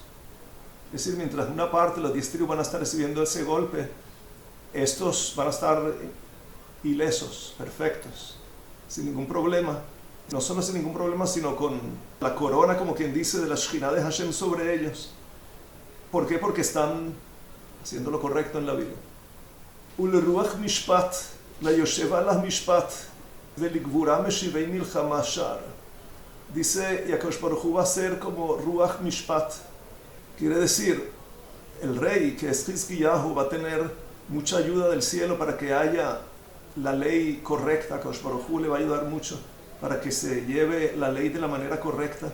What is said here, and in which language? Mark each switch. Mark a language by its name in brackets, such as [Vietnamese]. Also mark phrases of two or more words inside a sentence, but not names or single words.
[Spanish] Es decir, mientras una parte, los 10 tribus van a estar recibiendo ese golpe, estos van a estar ilesos, perfectos, sin ningún problema. No solo sin ningún problema, sino con la corona, como quien dice, de la Shekhinah de Hashem sobre ellos. ¿Por qué? Porque están haciendo lo correcto en la vida. [Hebrew] ולרוח משפט, ליושב על המשפט, ולגבורה משיבי מלחמה שערה. [Spanish] Dice, Yakosh Baruch Hu va a ser como [Hebrew] רוח משפט. [Spanish] Quiere decir, el rey, que es Hizkiyahu, va a tener mucha ayuda del cielo para que haya la ley correcta. Yakosh Baruch Hu le va a ayudar mucho para que se lleve la ley de la manera correcta.